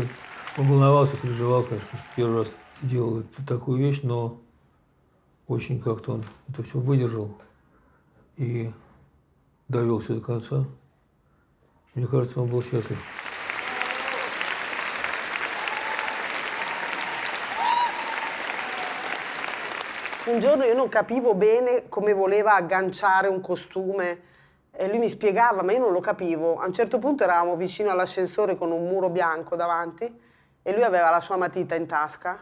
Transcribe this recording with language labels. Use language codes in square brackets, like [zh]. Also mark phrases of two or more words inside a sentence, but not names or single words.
[ru] Он волновался, переживал, конечно, что первый раз делал такую вещь, но очень как-то он это все выдержал и довел все до конца. Мне кажется, он был счастлив. [it] Un giorno io non capivo bene come voleva agganciare un costume. E lui mi spiegava, ma io non lo capivo. A un certo punto eravamo vicino all'ascensore con un muro bianco davanti e lui aveva la sua matita in tasca.